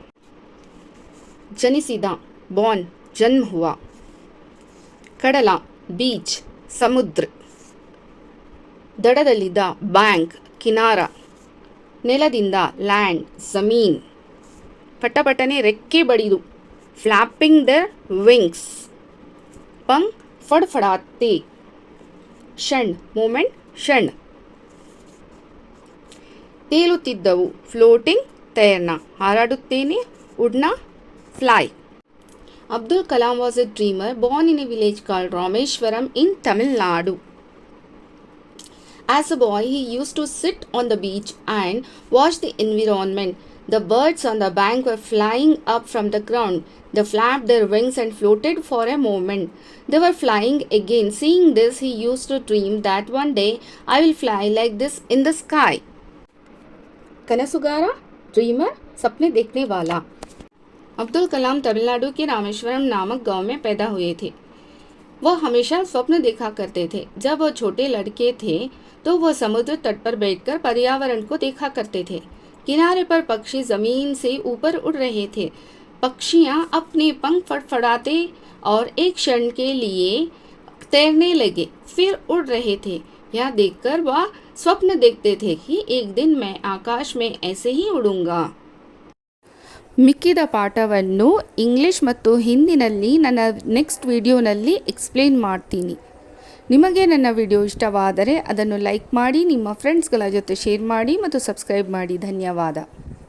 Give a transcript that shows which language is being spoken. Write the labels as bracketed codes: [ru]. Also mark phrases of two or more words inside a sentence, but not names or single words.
[kn] ಜನಿಸಿದ ಬಾರ್ನ್, [hi] जन्म हुआ. [kn] ಕಡಲ ಬೀಚ್, ಸಮುದ್ರ. ದಡದಲ್ಲಿದ್ದ ಬ್ಯಾಂಕ್, ಕಿನಾರ. ನೆಲದಿಂದ ಲ್ಯಾಂಡ್, ಜಮೀನ್. ಪಟಪಟನೆ ರೆಕ್ಕೆ ಬಡಿದು [en] flapping their wings. [hi] पंख फड़फड़ाते. क्षण मोमेंट क्षण. [kn] ತೇಲುತ್ತಿದ್ದವು ಫ್ಲೋಟಿಂಗ್ ತೈರ್ನಾ. ಹಾರಾಡುತ್ತೇನೆ ಉಡ್ನಾ ಫ್ಲೈ. [en] Abdul Kalam was a dreamer born in a village called Rameshwaram in Tamil Nadu. As a boy, he used to sit on the beach and watch the environment. The birds on the bank were flying up from the ground. They flapped their wings and floated for a moment. They were flying again. Seeing this, he used to dream that one day I will fly like this in the sky. [hi] कनसुगारा, ड्रीमर, सपने देखने वाला. अब्दुल कलाम तमिलनाडु के रामेश्वरम नामक गांव में पैदा हुए थे. वह हमेशा स्वप्न देखा करते थे. जब वह छोटे लड़के थे तो वह समुद्र तट पर बैठकर पर्यावरण को देखा करते थे. किनारे पर पक्षी जमीन से ऊपर उड़ रहे थे. पक्षियां अपने पंख फड़फड़ाते और एक क्षण के लिए तैरने लगे, फिर उड़ रहे थे. यह देखकर वह स्वप्न देखते थे कि एक दिन मैं आकाश में ऐसे ही उड़ूंगा. [kn] ಮಿಕ್ಕಿದ ಪಾಠವನ್ನು ಇಂಗ್ಲಿಷ್ ಮತ್ತು ಹಿಂದಿನಲ್ಲಿ ನನ್ನ ನೆಕ್ಸ್ಟ್ ವಿಡಿಯೋನಲ್ಲಿ ಎಕ್ಸ್ಪ್ಲೇನ್ ಮಾಡ್ತೀನಿ. ನಿಮಗೆ ನನ್ನ ವಿಡಿಯೋ ಇಷ್ಟವಾದರೆ ಅದನ್ನು ಲೈಕ್ ಮಾಡಿ, ನಿಮ್ಮ ಫ್ರೆಂಡ್ಸ್ಗಳ ಜೊತೆ ಶೇರ್ ಮಾಡಿ ಮತ್ತು ಸಬ್ಸ್ಕ್ರೈಬ್ ಮಾಡಿ. ಧನ್ಯವಾದ.